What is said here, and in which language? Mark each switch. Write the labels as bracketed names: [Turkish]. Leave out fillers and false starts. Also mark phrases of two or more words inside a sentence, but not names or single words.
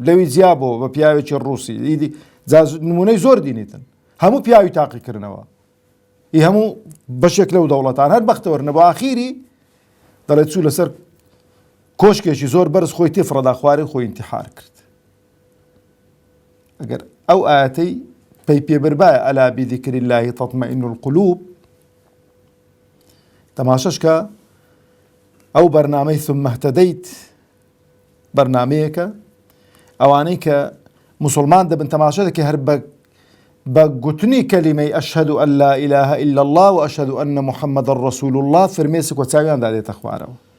[Central Kurdish] لەوی جیابەوە بە پیاوێکی ڕووسی، ئیدی نمونەی زۆر دینیتن، هەموو پیاوی تاقیکردنەوە، هەموو بەشێک لەو دەوڵەتان هەر بەختەوەر نەبوو. ئاخیری دەڵێت چوو لەسەر کۆشکێکی زۆر بەرز خۆی تێفڕەدا خوارێ خۆی ئینتیحار کرد. ئەگەر ئەو ئاەتەی پێی پێبربایە [Arabic] ئەلا بذکر الله تطمئن القلوب، [Central Kurdish] تەماشەشکە ئەو بەرنامەی ثم اهتديت بەرنامەیەکە ئەوانەی کە موسڵمان دەبن تەماشا دەکەی هەر بە گوتنی کەلیمەی [Arabic] ئەشهەدو ئەن لا ئیلاهە ئیلا الله و ئەشهەدو ئەن محەممەدە ڕەسوول الله [Central Kurdish] فرمێسک وە چاویان دادێتە خوارەوە.